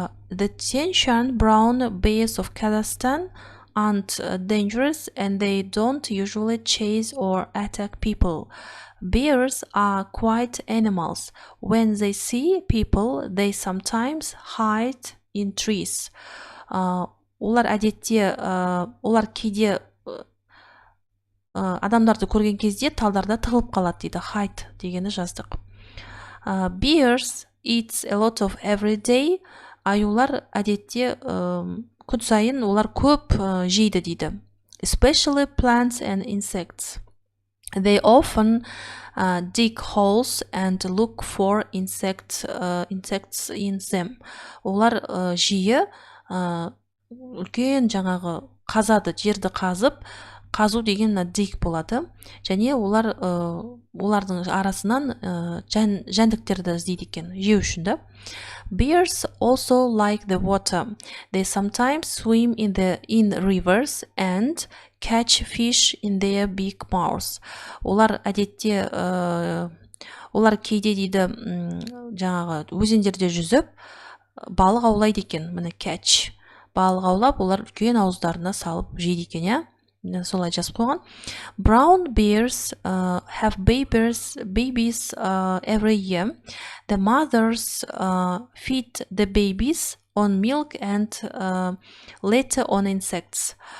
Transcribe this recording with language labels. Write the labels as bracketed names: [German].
[English] The Tianshan brown bears of Kazakhstan aren't dangerous and they don't usually chase or attack people. Bears are quiet animals. When they see people, they sometimes hide in trees. [Kazakh] Олар әдетте, олар кейде адамдарды көрген кезде талдарда тығылып қалады дейді. Hide дегені жаздық. [English] Bears eats a lot of every day. [Kazakh] Аюлар әдетте күн сайын олар көп жейді дейді. [English] Especially plants and insects. They often dig holes and look for insects in them. [Kazakh] Олар жиі үлкен жаңағы қазады, жерді қазып, қазу деген dig болады. Және олардың арасынан жәндіктерді іздейді екен, жеу үшін да. [English] Bears also like the water. They sometimes swim in rivers and catch fish in their big mouths. [Kazakh] Олар әдетте, олар кейде дейді жаңағы өзендерде жүзіп, балық аулайды екен, міне catch. Балық аулап, олар үлкен ауыздарына салып жейді екен, я? Солай жазып қойған. [English] Brown bears have babies every year. The mothers feed the babies on milk and later on insects.